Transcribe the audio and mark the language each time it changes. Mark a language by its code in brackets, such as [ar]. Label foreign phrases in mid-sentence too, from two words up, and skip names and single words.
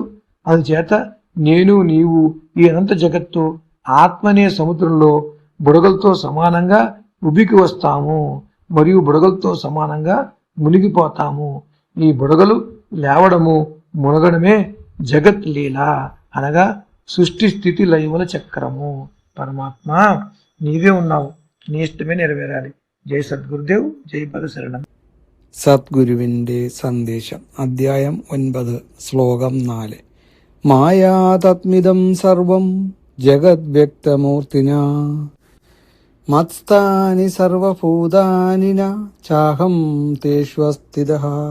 [te] అందుచేత నేను నీవు ఈ అనంత జగత్తు ఆత్మ అనే సముద్రంలో బుడగలతో సమానంగా ఉబికి వస్తాము మరియు బుడగలతో సమానంగా మునిగిపోతాము. ఈ బుడగలు లేవడము మునగడమే జగత్ లీల, అనగా సృష్టి స్థితి లయముల చక్రము. పరమాత్మ నీవే ఉన్నావు, నీ ఇష్టమే నెరవేరాలి. జై సద్గురుదేవ్, జై పదశరణం. [ml] സദ്ഗുരുവിന്റെ സന്ദേശം അധ്യായം 9 ശ്ലോകം 4. [sa] മായാ തത്മിദം സർവം ജഗത് വ്യക്തമൂർത്തിന മത്സ്ഥാനി സർവഭൂതാനി ന ചാഹം തേഷ്വസ്ഥിതഃ.